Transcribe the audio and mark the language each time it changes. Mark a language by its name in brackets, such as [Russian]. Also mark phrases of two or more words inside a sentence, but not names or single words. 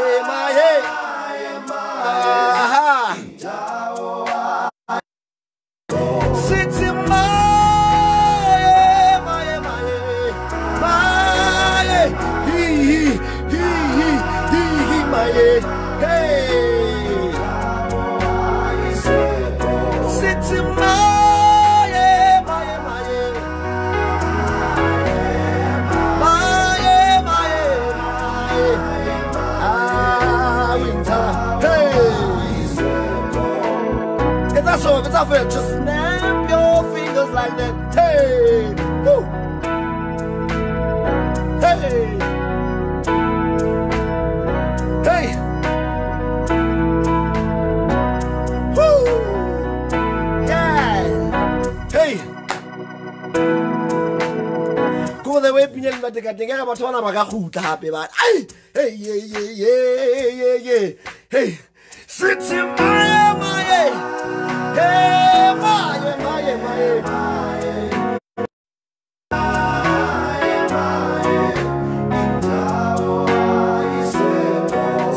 [Zulu] Aha. Sithi maye. He maye. Hey. Sithi maye. [English] Ah, winter. Hey. If that's all, if it's unfair, just snap your fingers like that. Hey. Woo. Hey. Woo. Yeah. Hey. Go the way [Southern Sotho] pinyeng ba teka batho bana ba ka gutla hape ba. Ai. [English] Hey, yeah. Hey. [Zulu] Sithi maye. Hey, maye. [English] Jesus.